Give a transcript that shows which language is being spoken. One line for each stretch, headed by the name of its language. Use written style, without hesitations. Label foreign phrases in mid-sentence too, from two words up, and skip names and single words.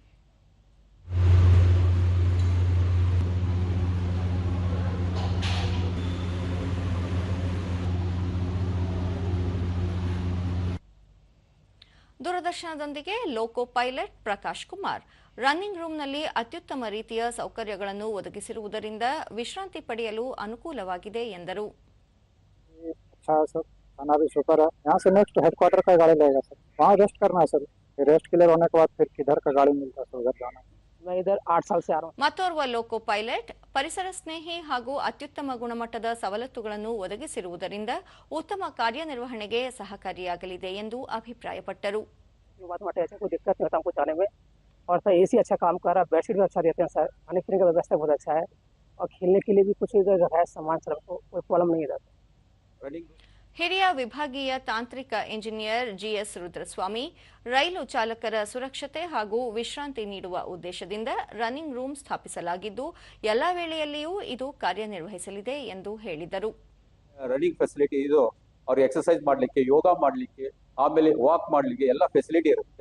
Kannada: ದೂರದರ್ಶನದೊಂದಿಗೆ
English: loco pilot
Kannada: ಪ್ರಕಾಶ್ ಕುಮಾರ್,
English: running roomನಲ್ಲಿ
Kannada: ಅತ್ಯುತ್ತಮ ರೀತಿಯ ಸೌಕರ್ಯಗಳನ್ನು ಒದಗಿಸಿರುವುದರಿಂದ ವಿಶ್ರಾಂತಿ ಪಡೆಯಲು ಅನುಕೂಲವಾಗಿದೆ ಎಂದರು.
Hindi: खाना भी शुक्र है। यहाँ से
English: next headquarter
Hindi: का गाड़ी लेगा सर, वहाँ रेस्ट करना है सर।
English: rest clear
Hindi: होने के बाद फिर किधर का गाड़ी मिलता है सर, उधर जाना है। मैं इधर 8 साल से आ रहा हूँ.
Kannada: ಮತ್ತೋರ್ವ
English: loco pilot
Kannada: ಪರಿಸರ ಸ್ನೇಹಿ ಹಾಗೂ ಅತ್ಯುತ್ತಮ ಗುಣಮಟ್ಟದ ಸವಲತ್ತುಗಳನ್ನು ಒದಗಿಸಿರುವುದರಿಂದ ಉತ್ತಮ ಕಾರ್ಯನಿರ್ವಹಣೆಗೆ ಸಹಕಾರಿಯಾಗಲಿದೆ ಎಂದು ಅಭಿಪ್ರಾಯಪಟ್ಟರು.
Hindi: कोई दिक्कत नहीं होता हमको जाने में, और सर एसी अच्छा काम कर रहा है, बेडशीट भी अच्छा देते हैं सर, खाने पीने की व्यवस्था बहुत अच्छा है, और खेलने के लिए भी कुछ इधर है सामान सर, कोई प्रॉब्लम नहीं है.
Kannada: ಹಿರಿಯ ವಿಭಾಗೀಯ ತಾಂತ್ರಿಕ ಇಂಜಿನಿಯರ್ ಜಿಎಸ್ ರುದ್ರಸ್ವಾಮಿ, ರೈಲು ಚಾಲಕರ ಸುರಕ್ಷತೆ ಹಾಗೂ ವಿಶ್ರಾಂತಿ ನೀಡುವ ಉದ್ದೇಶದಿಂದ
English: running room
Kannada: ಸ್ಥಾಪಿಸಲಾಗಿದ್ದು ಎಲ್ಲಾ ವೇಳೆಯಲ್ಲಿಯೂ ಇದು ಕಾರ್ಯನಿರ್ವಹಿಸಲಿದೆ ಎಂದು ಹೇಳಿದರು.
English: running facility
Kannada: ಇದು, ಅವ್ರಿಗೆ ಎಕ್ಸರ್ಸೈಸ್ ಮಾಡಲಿಕ್ಕೆ, ಯೋಗ ಮಾಡಲಿಕ್ಕೆ, ಆಮೇಲೆ ವಾಕ್ ಮಾಡಲಿಕ್ಕೆ ಎಲ್ಲ ಫೆಸಿಲಿಟಿ ಇರುತ್ತೆ.